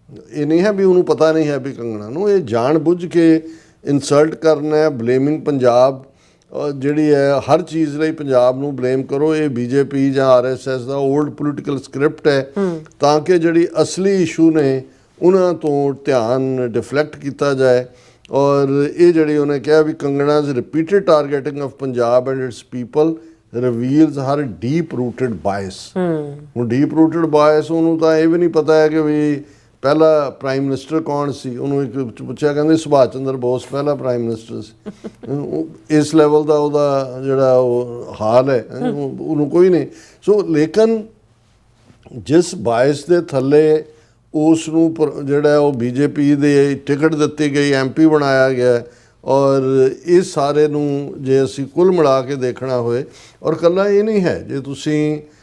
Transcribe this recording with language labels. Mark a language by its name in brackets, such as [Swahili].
[Punjabi] ਇਹ ਨਹੀਂ ਹੈ ਵੀ ਉਹਨੂੰ ਪਤਾ ਨਹੀਂ ਹੈ ਵੀ ਕੰਗਣਾ ਨੂੰ ਇਹ ਜਾਣ ਬੁੱਝ ਕੇ ਇਨਸਲਟ ਕਰਨਾ ਹੈ। ਬਲੇਮਿੰਗ ਪੰਜਾਬ ਜਿਹੜੀ ਹੈ ਹਰ ਚੀਜ਼ ਲਈ ਪੰਜਾਬ ਨੂੰ ਬਲੇਮ ਕਰੋ, ਇਹ ਬੀਜੇਪੀ ਜਾਂ RSS ਦਾ ਓਲਡ ਪੋਲੀਟੀਕਲ ਸਕ੍ਰਿਪਟ ਹੈ ਤਾਂ ਕਿ ਜਿਹੜੀ ਅਸਲੀ ਇਸ਼ੂ ਨੇ ਉਹਨਾਂ ਤੋਂ ਧਿਆਨ ਡਿਫਲੈਕਟ ਕੀਤਾ ਜਾਏ। ਔਰ ਇਹ ਜਿਹੜੀ ਉਹਨੇ ਕਿਹਾ ਵੀ [English] ਕੰਗਣਾ's repeated targeting of Punjab and its people reveals her deep rooted bias। [Punjabi] ਹੁਣ ਡੀਪ ਰੂਟਡ ਬਾਇਸ ਉਹਨੂੰ ਤਾਂ ਇਹ ਵੀ ਨਹੀਂ ਪਤਾ ਹੈ ਕਿ ਵੀ ਪਹਿਲਾ ਪ੍ਰਾਈਮ ਮਿਨਿਸਟਰ ਕੌਣ ਸੀ। ਉਹਨੂੰ ਇੱਕ ਪੁੱਛਿਆ, ਕਹਿੰਦੇ ਸੁਭਾਸ਼ ਚੰਦਰ ਬੋਸ ਪਹਿਲਾ ਪ੍ਰਾਈਮ ਮਿਨਿਸਟਰ ਸੀ। ਇਸ ਲੈਵਲ ਦਾ ਉਹਦਾ ਜਿਹੜਾ ਉਹ ਹਾਲ ਹੈ ਉਹਨੂੰ ਕੋਈ ਨਹੀਂ। ਸੋ ਲੇਕਿਨ ਜਿਸ ਬਾਇਸ ਦੇ ਥੱਲੇ ਉਸ ਨੂੰ ਜਿਹੜਾ ਉਹ ਬੀਜੇਪੀ ਦੇ ਟਿਕਟ ਦਿੱਤੀ ਗਈ, MP ਬਣਾਇਆ ਗਿਆ ਔਰ ਇਸ ਸਾਰੇ ਨੂੰ ਜੇ ਅਸੀਂ ਕੁੱਲ ਮਿਲਾ ਕੇ ਦੇਖਣਾ ਹੋਏ ਔਰ ਇਕੱਲਾ ਇਹ ਨਹੀਂ ਹੈ ਜੇ ਤੁਸੀਂ